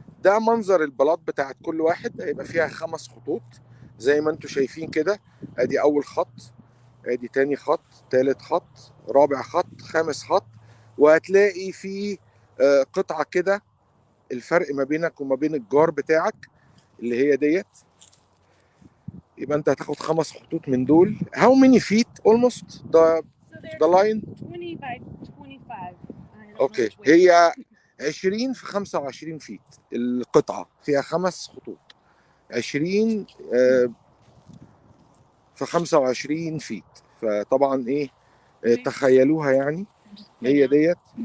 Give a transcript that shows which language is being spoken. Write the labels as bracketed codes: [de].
[ar] ده منظر البلاط بتاعت كل واحد، هيبقى فيها 5 خطوط زي ما انتم شايفين كده. ادي اول خط، ادي تاني خط، تالت خط، رابع خط، خامس خط، وهتلاقي في قطعه كده الفرق ما بينك وما بين الجار بتاعك اللي هي ديت. يبقى انت هتاخد 5 خطوط من دول. [en] How many feet almost the line? 20 by 25. [ar] اوكي، هي 20 في 25 فيت القطعه، فيها 5 خطوط. 20 في 25 فيت. فطبعا ايه، تخيلوها يعني هي ديت.